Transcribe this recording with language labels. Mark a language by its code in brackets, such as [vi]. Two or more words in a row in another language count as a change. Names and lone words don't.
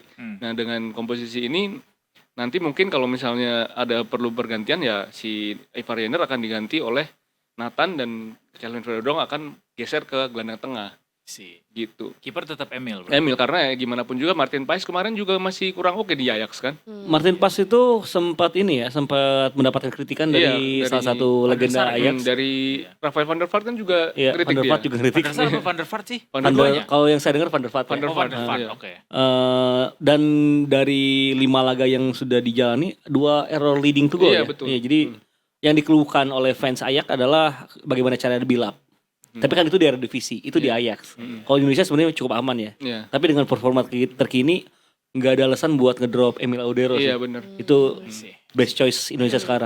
[id] Nah, dengan komposisi ini nanti mungkin kalau misalnya ada perlu pergantian ya si Ivar Jenner akan diganti oleh Nathan dan Calvin Verdong akan geser ke gelandang tengah. Gitu. Kiper tetap Emil. Emil karena ya gimana pun juga Martin Paes kemarin juga masih kurang oke di Ajax kan. Martin Paes itu sempat mendapatkan kritikan dari salah satu legenda Ajax. Dari Rafael van der Vaart kan juga kritik Van der Vaart dia. juga kritik. Van der Vaart sih. Kalau yang saya dengar Van der Vaart. Van der Vaart. Oke. Dan dari 5 laga yang sudah dijalani 2 [en] error leading to goal [id] ya. Betul. Iya, jadi yang dikeluhkan oleh fans Ajax adalah bagaimana cara [en] build up. [id] Tapi kan itu di Eredivisie, itu di Ajax. Kalau di Indonesia sebenarnya cukup aman ya. Tapi dengan performa terkini nggak ada alasan buat ngedrop Emil Audero. Iya benar. Itu [en] best choice [id] Indonesia sekarang.